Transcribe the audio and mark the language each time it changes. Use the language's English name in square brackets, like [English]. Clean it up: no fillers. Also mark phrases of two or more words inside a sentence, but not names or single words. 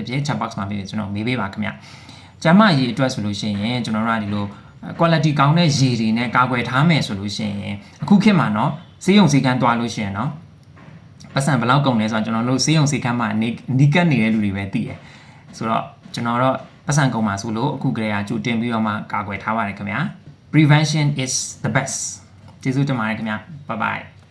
[Burmese] ဖြစ် [English] chat box [Burmese] မှာဖြစ်ဖြစ်ကျွန်တော်မေးပေးပါခင်ဗျကျမရေအတွက်ဆိုလို့ရှိရင်ကျွန်တော်တို့ကဒီလို quality ကောင်းတဲ့ရေတွေနဲ့ကာကွယ်ထားမယ်ဆိုလို့ရှိရင်အခုခေတ်မှာเนาะဆေးရုံဆေးကန်းတွားလို့ရှိရင်เนาะပတ်စံဘယ်လောက်ကုန်လဲဆိုတော့ကျွန်တော်တို့ဆေးရုံဆေးကန်းမှာနီးကပ်နေတဲ့လူတွေပဲသိတယ်ဆိုတော့ကျွန်တော်တို့ပတ်စံကုန်မှာဆိုလို့အခုကလေးကကြိုတင်ပြီးတော့မှကာကွယ်ထားပါတယ်ခင်ဗျာ [English] prevention is the best [Burmese] ကျေးဇူးတင်ပါတယ်ခင်ဗျာ [English] bye bye